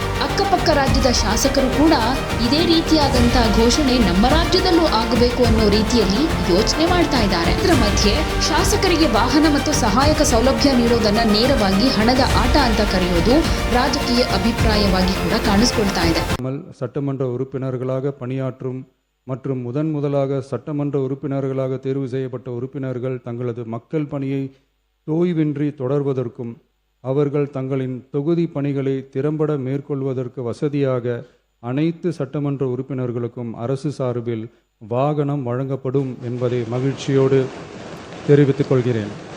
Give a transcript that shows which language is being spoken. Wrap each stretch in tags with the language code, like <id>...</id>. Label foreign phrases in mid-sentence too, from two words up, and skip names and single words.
<kn>ಅಕ್ಕಪಕ್ಕ ರಾಜ್ಯದ ಶಾಸಕರು ಕೂಡ ಇದೇ ರೀತಿಯಾದಂತಹ ಘೋಷಣೆ ನಮ್ಮ ರಾಜ್ಯದಲ್ಲೂ ಆಗಬೇಕು ಅನ್ನೋ ರೀತಿಯಲ್ಲಿ ಯೋಚನೆ ಮಾಡ್ತಾ ಇದ್ದಾರೆ. ಇದರ ಮಧ್ಯೆ ಶಾಸಕರಿಗೆ ವಾಹನ ಮತ್ತು ಸಹಾಯಕ ಸೌಲಭ್ಯ ನೀಡೋದನ್ನ ನೇರವಾಗಿ ಹಣದ ಆಟ ಅಂತ ಕರೆಯೋದು ರಾಜಕೀಯ ಅಭಿಪ್ರಾಯವಾಗಿ ಕೂಡ ಕಾಣಿಸ್ಕೊಳ್ತಾ ಇದೆ.</kn> <ta>சட்டமன்ற உறுப்பினர்களாக பணியாற்றும் மற்றும் முதலாக சட்டமன்ற உறுப்பினர்களாக தேர்வு செய்யப்பட்ட உறுப்பினர்கள் தங்களது மக்கள் பணியை தோய்வின்றி தொடர்வதற்கும் அவர்கள் தங்களின் தொகுதி பணிகளை திறம்பட மேற்கொள்வதற்கு வசதியாக அனைத்து சட்டமன்ற உறுப்பினர்களுக்கும் அரசு சார்பில் வாகனம் வழங்கப்படும் என்பதை மகிழ்ச்சியோடு தெரிவித்துக் கொள்கிறேன்.</ta>